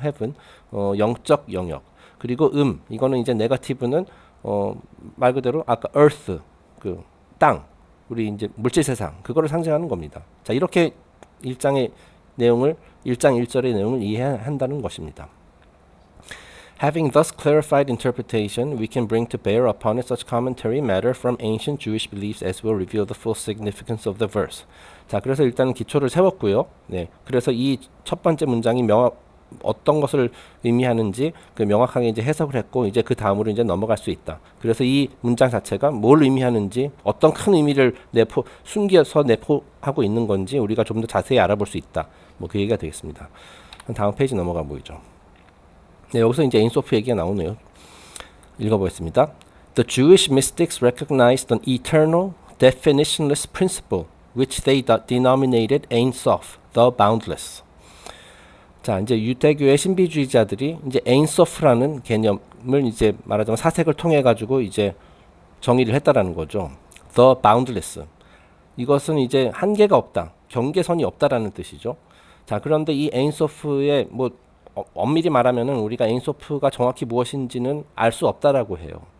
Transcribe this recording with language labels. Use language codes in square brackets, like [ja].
[ko] heaven, 영적 영역. 그리고 이거는 이제 네거티브는 말 그대로 아까 earth, 그 땅, 우리 이제 물질 세상, 그거를 상징하는 겁니다. 자, 이렇게 1장 1절의 내용을 이해한다는 것입니다. [en] Having thus clarified interpretation, we can bring to bear upon it such commentary matter from ancient Jewish beliefs as will reveal the full significance of the verse. [ko] 자, 그래서 일단 기초를 세웠고요. 네, 그래서 이 첫 번째 문장이 어떤 것을 의미하는지 그 명확하게 이제 해석을 했고 이제 그 다음으로 이제 넘어갈 수 있다. 그래서 이 문장 자체가 뭘 의미하는지 어떤 큰 의미를 숨겨서 내포하고 있는 건지 우리가 좀 더 자세히 알아볼 수 있다. 뭐 그 얘기가 되겠습니다. 다음 페이지 넘어가 보이죠. 네, 여기서 이제 에인소프 얘기가 나오네요. 읽어보겠습니다. [en] The Jewish mystics recognized an eternal, definitionless principle, which they denominated Ein Sof, the boundless. [ko] 자, 이제 유대교의 신비주의자들이 이제 Ein Sof라는 개념을 이제 말하자면 사색을 통해 가지고 이제 정의를 했다라는 거죠. [en] The boundless. [ko] 이것은 이제 한계가 없다, 경계선이 없다라는 뜻이죠. 자, 그런데 이 Ein Sof의 뭐 엄밀히 말하면은 우리가 에인소프가 정확히 무엇인지는 알 수 없다라고 해요.